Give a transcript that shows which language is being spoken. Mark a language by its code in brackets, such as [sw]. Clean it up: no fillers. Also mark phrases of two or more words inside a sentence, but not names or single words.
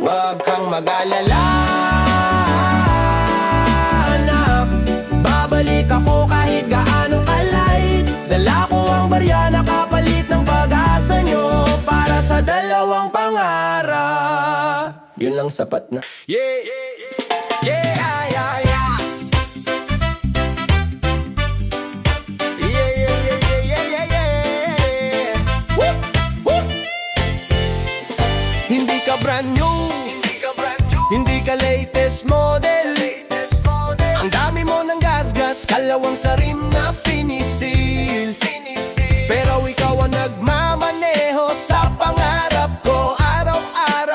[tl] Wag kang mag-alala, anak, babalik ako kahit gaano ka-light. Dala ko ang barya na kapalit ng pag-asa nyo para sa dalawang pangarap. Yun lang sapat na. Yeah, yeah, yeah, yeah, yeah. Yeah, yeah, yeah, yeah, yeah, yeah. Woo, woo. Hindi ka [en] brand new, [tl] hindi ka [en] latest model. [tl] Ang dami mo ng gasgas, kalawang sa rim na pinisil. Pero ikaw ang nagmamaneho sa pangarap ko araw-araw.